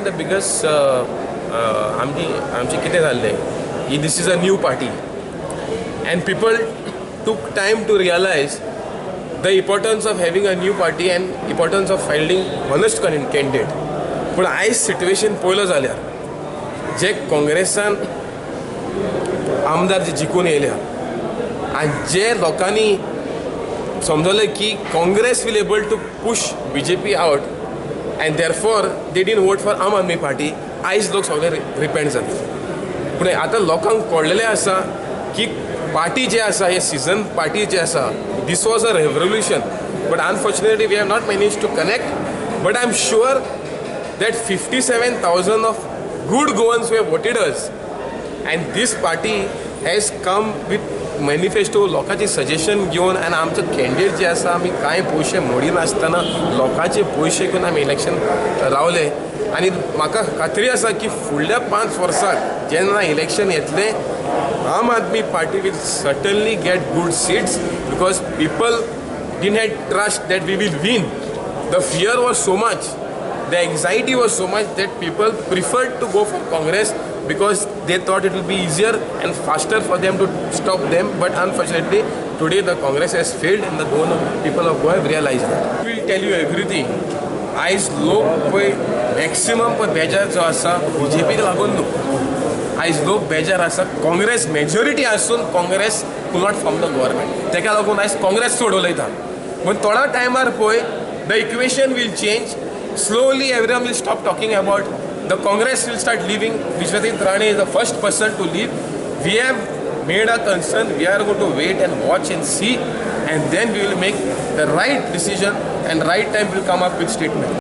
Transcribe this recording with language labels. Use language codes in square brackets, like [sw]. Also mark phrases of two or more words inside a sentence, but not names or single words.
[en] बिगस्ट [kok] आमची कितें जाल्लें [en] this is a new party and people took time to realize the importance of having a new party and importance of fielding honest candidate. [kok] पूण आयज सिट्युएशन पळयलो जाल्यार जे काँग्रेसान आमदार जे जिखून येयल्या आनी जे लोकांनी समजलें की काँग्रेस [en] will able to push BJP out and therefore they didn't vote for Aam Aadmi Party. [kok] आयज लोक सगळे रिपेंट जाले. पूण आतां लोकांक कळलेलें आसा की पार्टी जे आसा हे सीझन पार्टी जे आसा [en] this was a revolution. But unfortunately we have not manage to connect. But I am sure that 57,000 of good Goans who have voted us, and this party has come with manifesto [kok] लोकांचे सजेशन घेवन आनी आमचे कॅन्डिडेट जे आसा आमी कांय पयशे मोडिनासतना लोकांचे पयशे घेवन आमी इलेक्शन रावले. आनी म्हाका खात्री आसा की फुडल्या 5 वर्सांक जेन्ना इलेक्शन येतलें [en] Aam Aadmi Party will certainly get good seats because people didn't have trust that we will win. The fear was so much, the anxiety was so much that people preferred to go for Congress because they thought it will be easier and faster for them to stop them. But unfortunately, today the Congress has failed and the people of Goa have realized that. I will tell you everything. [kok] आयज लोक पळय मॅक्सिमम पळय बेजार जो आसा BJPक लागून न्हू. आयज लोक बेजार आसा काँग्रेस मेजॉरिटी आसून काँग्रेस [en] could not form the government. [kok] तेका लागून आयज काँग्रेस सोड उलयता. पूण थोड्या टायमार पळय [en] the equation will change. Slowly everyone will stop talking about the Congress will start leaving. Vishwadeep Rane is the first person to leave. We have made a concern. We are going to wait and watch and see, and then we will make the right decision and right time will come up with statement.